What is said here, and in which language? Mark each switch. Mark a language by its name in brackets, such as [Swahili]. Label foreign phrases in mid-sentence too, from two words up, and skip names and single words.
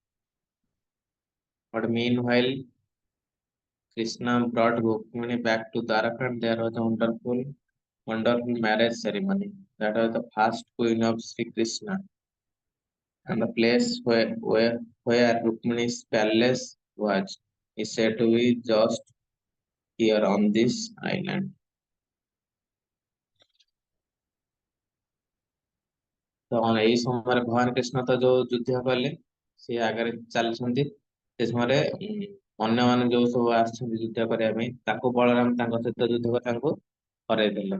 [English] But meanwhile, Krishna brought Rukmini back to Dwarka, and there was a wonderful marriage ceremony. That was the first queen of Sri Krishna, and the place where Rukmini's palace was is said to be just here on this island. [Odia] ତ ଏଇ ସମୟରେ ଭଗବାନ କୃଷ୍ଣ ତ ଯୋଉ ଯୁଦ୍ଧ କଲେ ସେ ଆଗରେ ଚାଲିଛନ୍ତି ସେ ସମୟରେ ଅନ୍ୟମାନେ ଯୋଉ ସବୁ ଆସିଛନ୍ତି ଯୁଦ୍ଧ କରିବା ପାଇଁ ତାକୁ ବଳରାମ ତାଙ୍କ ସହିତ ଯୁଦ୍ଧ କରି ତାଙ୍କୁ ହରେଇ ଦେଲେ।